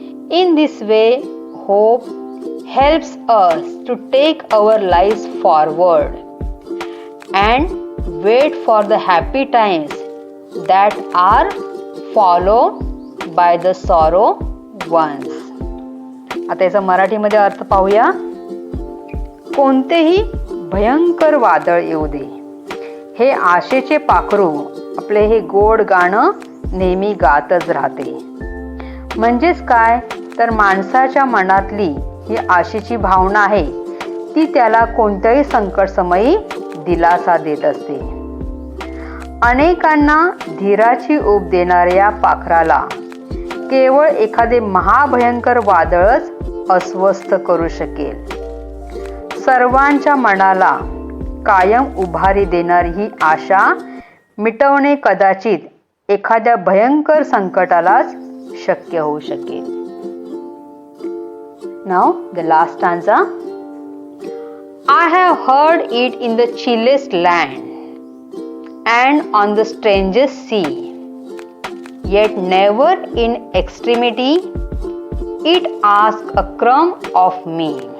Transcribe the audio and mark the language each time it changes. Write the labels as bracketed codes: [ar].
[en] In this way, hope helps us to take our lives forward and wait for the happy times that are followed by the sorrow ones. [mr] आता याचा मराठीमध्ये अर्थ पाहूया. कोणतेही भयंकर वादळ येऊ दे, हे आशेचे पाखरू आपले हे गोड गाणं नेहमी गातच राहते. म्हणजेच काय तर माणसाच्या मनातली ही आशेची भावना आहे ती त्याला कोणत्याही संकटसमयी दिलासा देत असते. अनेकांना धीराची ऊब देणाऱ्या या पाखराला केवळ एखादे महाभयंकर वादळच अस्वस्थ करू शकेल. सर्वांच्या मनाला कायम उभारी देणारी ही आशा मिटवणे कदाचित एखाद्या भयंकर संकटालाच शक्य होऊ शकेल. [en] Now the last stanza. I have heard it in the chillest land and on the strangest sea, yet never in extremity it asks a crumb of me.